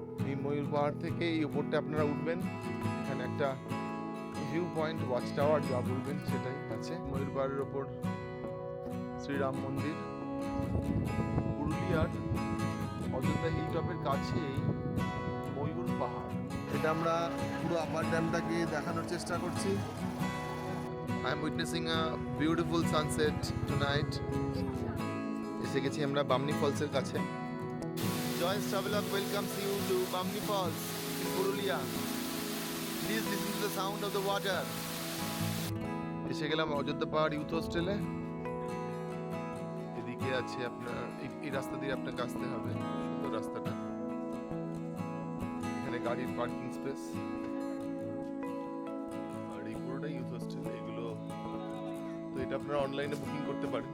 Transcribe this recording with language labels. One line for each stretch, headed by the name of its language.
Bangla: এই ময়ূর পাহাড় থেকে এই উপরটা আপনারা উঠবেন, এখানে একটা ভিউ পয়েন্ট, ওয়াচ টাওয়ার যা বলবেন সেটাই আছে। ময়ূর পাহাড়ের ওপর শ্রীরাম মন্দির। পুরুলিয়ার অযোধ্যা হিল টপের কাছেই ময়ূর পাহাড়। এটা আমরা পুরো আপার ড্যামটাকে দেখানোর চেষ্টা করছি।
English: I am witnessing a beautiful sunset tonight. এসে গেছি আমরা বামনি ফলসের কাছে। Joyce Travelog welcomes you to Bamni Falls in Purulia. Please listen to the sound of the water.
Bangla: এসে গেলাম অযোধ্যা পাহাড় ইউথ হোস্টেলে। এদিকে আছে আপনার এই রাস্তা দিয়ে আপনাকে আসতে হবে, সুন্দর রাস্তাটা। এখানে গাড়ির পার্কিং স্পেস। আর এই পুরোটাই ইউথ হোস্টেল। এগুলো তো এটা আপনারা অনলাইনে বুকিং করতে পারেন।